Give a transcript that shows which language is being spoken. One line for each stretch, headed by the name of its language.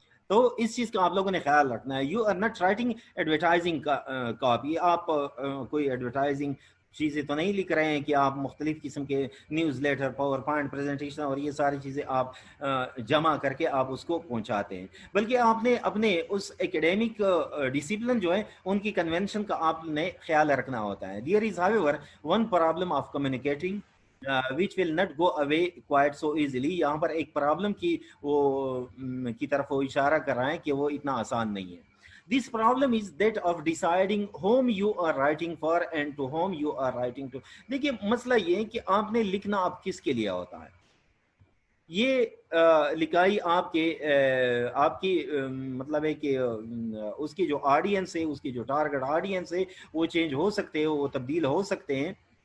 Hindi: तो इस चीज़ का आप लोगों ने ख्याल रखना है.
English: you are not writing advertising copy,
Hindi: आप कोई एडवर्टाइजिंग चीज़ें तो नहीं लिख रहे हैं कि आप मुख्तलिफ किस्म के news letter, power point presentation और ये सारी चीज़ें आप जमा करके आप उसको पहुंचाते हैं, बल्कि आपने अपने उस एकेडमिक डिसिप्लिन जो है उनकी कन्वेंशन का आपने ख्याल रखना होता है.
English: There is however one problem of communicating which will not go away quite so easily.
Hindi: यहाँ पर एक प्रॉब्लम की तरफ वो इशारा कर रहा है कि वो इतना आसान नहीं है.
English: This problem is that of deciding whom you are writing for and to whom you are writing to.
Hindi: देखिए, मसला ये है कि आपने लिखना आप किसके लिए होता है. ये लिखाई आपकी मतलब है कि उसकी जो ऑडियंस है, उसकी जो टारगेट ऑडियंस है, वो चेंज हो सकते हैं, वो तब्दील हो सकते हैं.